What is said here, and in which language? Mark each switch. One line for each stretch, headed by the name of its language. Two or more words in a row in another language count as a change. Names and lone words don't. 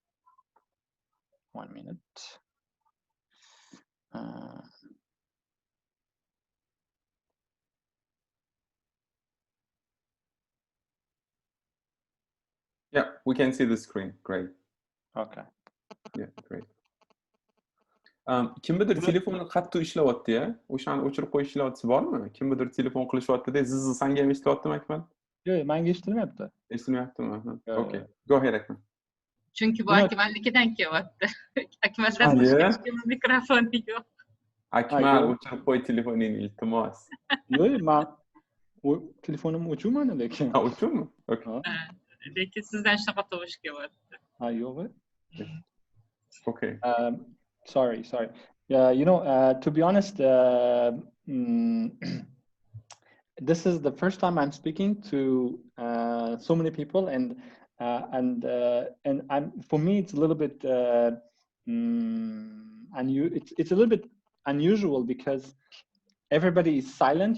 English: 1 minute. Yeah, we can see the screen. Great. Okay. Yeah, great.
Uzbek: Kimdir telefoni qattiq ishlayapti-ya. O'shani o'chirib qo'yishlari bormi? Kimdir telefon qilishyapti-da, ziz sanga ham eshitilyaptimi, Akmal? Yo'q, menga eshitilmayapti. Eshitilmayaptimi?
English: Okay. Go ahead, Akmal.
Uzbek: Çünkü bu Akmal'nikidan kelyapti. Akmaldan boshqa hech kimning mikrofoni yo'q. Akmal, o'chirib qo'y telefoningni, iltimos. Yo'q, men telefonim o'chirmadi lekin. Ha, o'chirmi? Okay. Lekin sizdan shunaqa tovush kelyapti. Ha, yo'q.
English: Okay. Sorry. To be honest, this is the first time I'm speaking to so many people, and for me it's a little bit it's a little bit unusual because everybody is silent.